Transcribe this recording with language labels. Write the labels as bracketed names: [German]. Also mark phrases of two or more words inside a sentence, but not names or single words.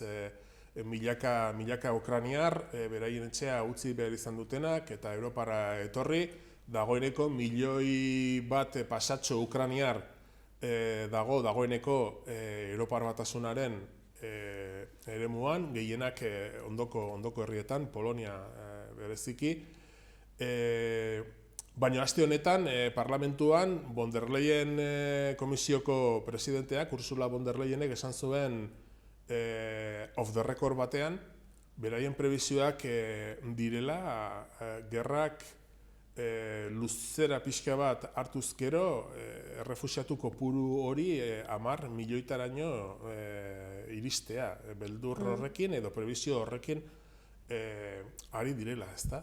[Basque] Milaka ukrainiar beraien etxea utzi behar izan dutenak eta Europara etorri, dagoeneko milioi bat pasatxo ukrainiar dagoeneko Europar Batasunaren eremuan, gehienak ondoko herrietan, Polonia bereziki. Baina aste honetan, parlamentuan, von der Leyen komisioko presidenteak, Ursula von der Leyenek esan zuen [English] off the record [Basque] batean, beraien prebizioak direla gerrak luzera pixka bat hartuz gero, errefuxiatu kopuru hori 10 milioitaraino iristea, beldur horrekin edo prebizio horrekin ari direla, ezta?